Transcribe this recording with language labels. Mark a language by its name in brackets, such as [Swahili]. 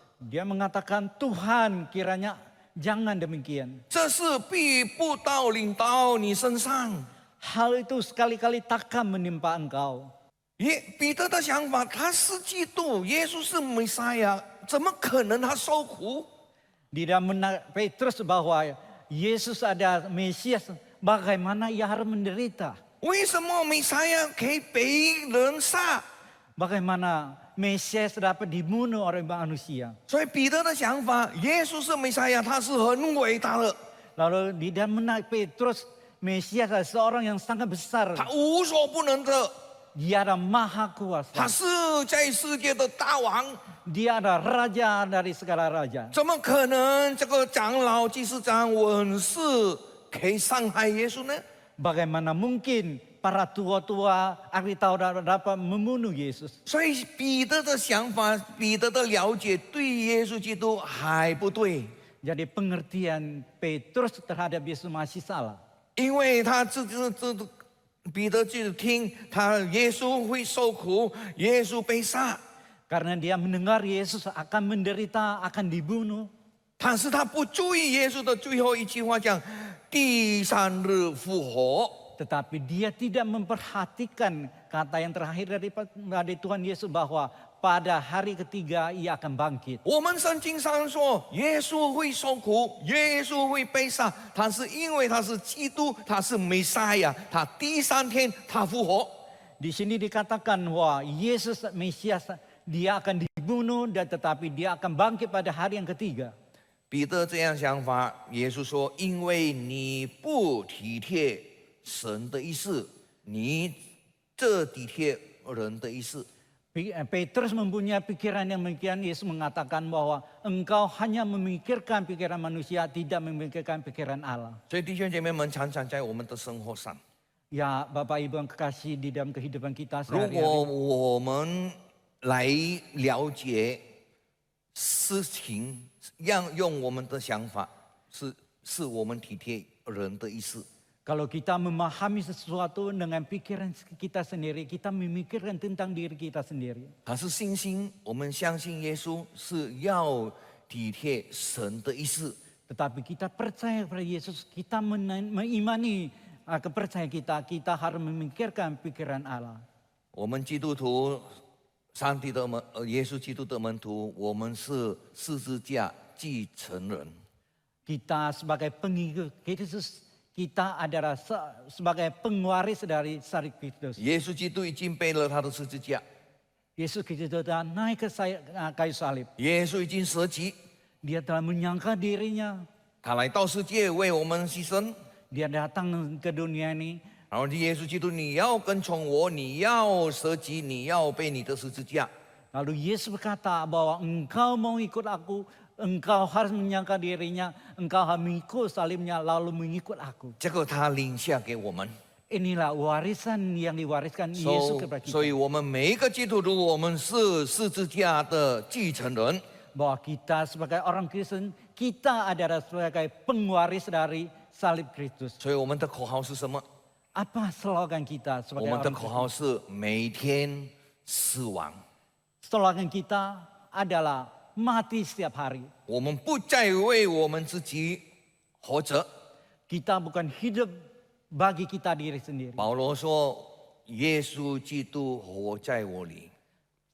[Indonesian] Dia mengatakan, Tuhan kiranya jangan demikian. [Chinese] 这事必不临到你身上。” [Indonesian] Hal itu sekali-kali takkan menimpa engkau. [Chinese] 彼得的想法，他是基督，耶稣是弥赛亚，怎么可能他受苦？ [Indonesian] Di dalam benak Petrus bahwa Yesus ada Mesias, bagaimana ia harus menderita? [Chinese] 为什么弥赛亚可以被人杀？ [Indonesian] Bagaimana Mesias dapat dibunuh oleh manusia? [Chinese] 所以彼得的想法，耶稣是弥赛亚，他是很伟大的， [Indonesian] Lalu di dalam benak Petrus, Mesias adalah seorang yang sangat besar. [Chinese] 他无所不能的， [Indonesian] Dia adalah maha [Chinese] 他 [Indonesian] kuasa. [Chinese] 是在世界的大王， [Indonesian] Dia adalah raja dari segala raja. [Chinese] 怎么可能这个长老、祭司长、文士可以伤害耶稣呢？ [Indonesian] Bagaimana mungkin para tua-tua ahli Taurat dapat membunuh Yesus? [Chinese] 所以彼得的想法，彼得的了解对耶稣基督还不对， [Indonesian] Jadi pengertian Petrus terhadap Yesus masih salah. [Chinese] 因为他彼得就听他耶稣会受苦，耶稣被杀， [Indonesian] Karena dia mendengar Yesus akan menderita, akan dibunuh. [Chinese] 但是他不注意耶稣的最后一句话讲第三日复活。 [Indonesian] Tetapi dia tidak memperhatikan kata yang terakhir dari Tuhan Yesus bahwa pada hari ketiga ia akan bangkit. [Chinese] 我们圣经上说，耶稣会受苦，耶稣会被杀，他是因为他是基督，他是弥赛亚，他第三天他复活。 [Indonesian] Di sini dikatakan bahwa Yesus Mesias dia akan dibunuh dan tetapi dia akan bangkit pada hari yang ketiga. [Chinese] 彼得这样想法，耶稣说：“因为你不体贴神的意思，你这体贴人的意思。” [Indonesian] Petrus mempunyai pikiran yang demikian. Yesus mengatakan bahwa engkau hanya memikirkan pikiran manusia, tidak memikirkan pikiran Allah. [Chinese] 所以弟兄姐妹们，常常在我们的生活上， [Indonesian] Ya Bapak Ibu yang kekasih di dalam kehidupan kita [Chinese] 如果 [Indonesian] sehari-hari. [Chinese] 我们来了解事情，用我们的想法，是我们体贴人的意思。 [Indonesian] Kalau kita memahami sesuatu dengan pikiran kita sendiri, kita memikirkan tentang diri kita sendiri. [Chinese] 他是信心，我们相信耶稣是要体贴神的意思。 [Indonesian] Tetapi kita percaya kepada Yesus, kita mengimani kepercayaan kita harus memikirkan pikiran Allah. [Chinese] 我们基督徒，上帝的耶稣基督的门徒，我们是十字架继承人。 [Indonesian] Kita sebagai pengikut Yesus, kita adalah sebagai pengwaris dari salib Kristus. [Chinese] 耶稣基督已经背了他的十字架， [Indonesian] Yesus Kristus telah naik ke kayu salib. [Chinese] 耶稣已经舍己， [Indonesian] Dia telah menyangka dirinya. [Chinese] 他来到世界为我们牺牲。 [Indonesian] Dia datang ke dunia ini. [Chinese] 然后耶稣基督，你要跟从我，你要舍己，你要背你的十字架。 [Indonesian] Lalu Yesus berkata bahwa engkau mau ikut aku, engkau harus menyangka dirinya, engkau harus mengikut salibnya, lalu mengikut aku. [Chinese] 这个他领下给我们， [Indonesian] Inilah warisan yang diwariskan Yesus kepada [Chinese] 所以 [Indonesian] kita. [Chinese] 我们每一个基督徒，我们是十字架的继承人。 [Indonesian] Bahwa kita sebagai orang Kristen, kita adalah sebagai pengwaris dari salib Kristus. [Chinese] 所以我们的口号是什么？ [Indonesian] Apa slogan kita [Chinese] 我 [Indonesian] sebagai [Chinese] 们的 [Indonesian] orang [Chinese] 口 [Indonesian] Kristen? [Chinese] 号是每天死亡。 [Indonesian] Slogan kita adalah mati setiap hari. [Chinese] 我们不再为我们自己活着。 [Indonesian] Kita bukan hidup bagi kita diri sendiri. [Chinese] 保罗说：“耶稣基督活在我里。”